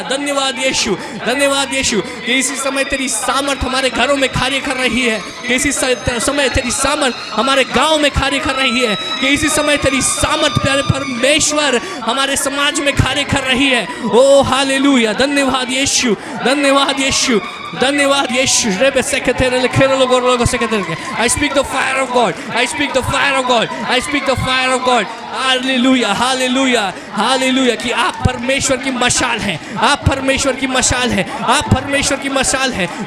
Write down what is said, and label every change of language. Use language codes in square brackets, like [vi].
[hi] धन्यवाद यीशु, धन्यवाद यीशु कि इसी समय तेरी सामर्थ हमारे घरों में कार्य कर रही है। कि इसी समय तेरी सामर्थ हमारे गांव में कार्य कर रही है। कि इसी समय तेरी सामर्थ प्यारे परमेश्वर हमारे समाज में कार्य कर रही है। ओ हालेलुया। धन्यवाद यीशु, धन्यवाद यीशु, धन्यवाद यीशु। रेबे सेकेtere le kero logo seketere। [en] I speak the fire of God, I speak the fire of God, I speak the fire of God। [hi] Hallelujah, hallelujah, hallelujah. कि आप परमेश्वर की मशाल हैं, आप परमेश्वर की मशाल हैं, आप परमेश्वर की मशाल हैं।